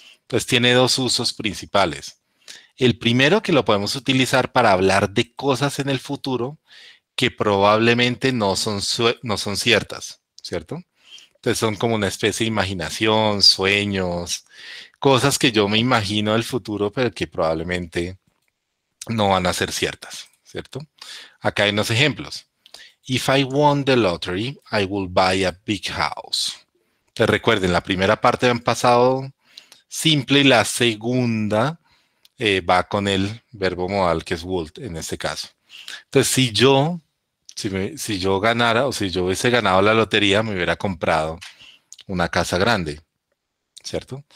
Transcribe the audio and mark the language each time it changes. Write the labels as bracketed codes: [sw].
[es] Pues tiene dos usos principales. El primero que lo podemos utilizar para hablar de cosas en el futuro que probablemente no son ciertas, ¿cierto? Entonces son como una especie de imaginación, sueños, cosas que yo me imagino del futuro, pero que probablemente no van a ser ciertas, ¿cierto? Acá hay unos ejemplos. [en] If I won the lottery, I will buy a big house. [es] Entonces recuerden, la primera parte han pasado simple y la segunda va con el verbo modal que es would en este caso. Entonces, si yo ganara o si yo hubiese ganado la lotería, me hubiera comprado una casa grande, ¿cierto?